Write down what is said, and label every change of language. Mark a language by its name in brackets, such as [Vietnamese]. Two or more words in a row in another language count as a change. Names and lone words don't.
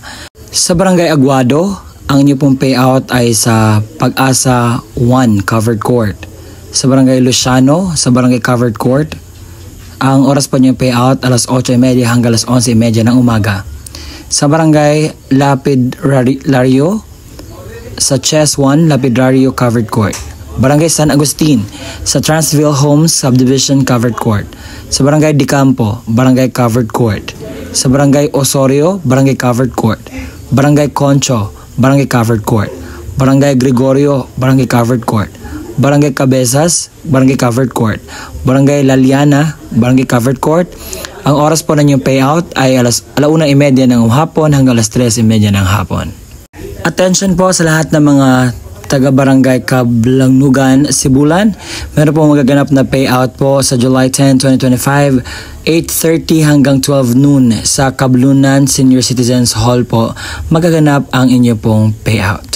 [Filipino] Sa Barangay Aguado, ang inyo pong payout ay sa Pag-asa 1 Covered Court. Sa Barangay Luciano, sa Barangay Covered Court, ang oras po niyong payout alas 8:30 hanggang alas 11:30 ng umaga. Sa Barangay Lapidario, sa Chess 1 Lapidario Covered Court. Barangay San Agustin, sa Transville Homes Subdivision Covered Court. Sa Barangay Dicampo, Barangay Covered Court. Sa Barangay Osorio, Barangay Covered Court. Barangay Concho, Barangay Covered Court. Barangay Gregorio, Barangay Covered Court. Barangay Cabezas, Barangay Covered Court. Barangay Laliana, Barangay Covered Court. Ang oras po na inyong payout ay alauna:30 ng hapon hanggang alas 3:30 ng hapon. Attention po sa lahat ng mga taga-barangay Kablangnugan, Sibulan. Meron po magaganap na payout po sa July 10, 2025, 8:30 hanggang 12 noon sa Kablunan Senior Citizens Hall po magaganap ang inyo pong payout.